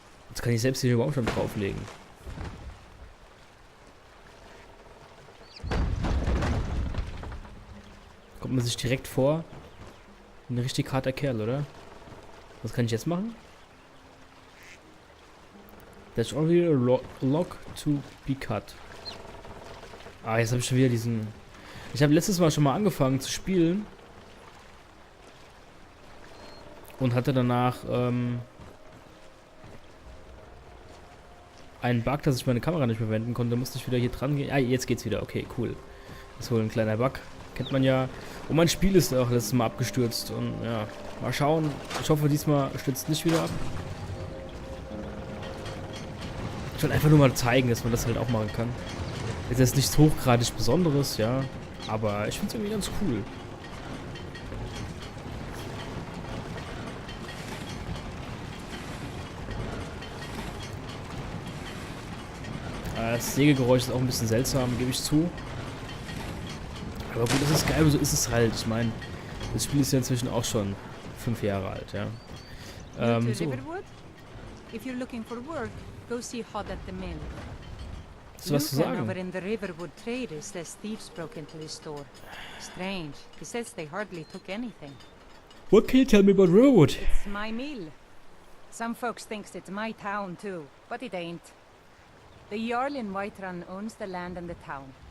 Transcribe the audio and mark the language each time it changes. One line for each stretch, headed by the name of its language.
German: Jetzt kann ich selbst hier den Baumstamm drauflegen. Kommt man sich direkt vor. Ein richtig harter Kerl, oder? Was kann ich jetzt machen?
English: There's only a log to be cut.
German: Ah, jetzt habe ich schon wieder diesen... Ich habe letztes Mal schon mal angefangen zu spielen. Und hatte danach, einen Bug, dass ich meine Kamera nicht mehr verwenden konnte, musste ich wieder hier dran gehen. Ah, jetzt geht's wieder. Okay, cool. Das ist wohl ein kleiner Bug. Kennt man ja. Und mein Spiel ist auch letztes Mal abgestürzt. Und ja, mal schauen. Ich hoffe, diesmal stürzt nicht wieder ab. Ich wollte einfach nur mal zeigen, dass man das halt auch machen kann. Jetzt ist nichts hochgradig Besonderes, ja. Aber ich finde es irgendwie ganz cool. Das Sägegeräusch ist auch ein bisschen seltsam, gebe ich zu. Aber gut, das ist geil, so ist es halt. Ich meine, das Spiel ist ja inzwischen auch schon 5 Jahre alt, ja. So.
English: If you're looking for work, go see Hod at the mill.
German: Hast du was zu sagen?
English: Over in the Riverwood Trader says thieves broke into his store. Strange. He says they hardly took anything. What can you tell me about Riverwood? It's my mill. Some folks thinks it's my town too, but it ain't. The Jarl in Whiterun owns the land and the town.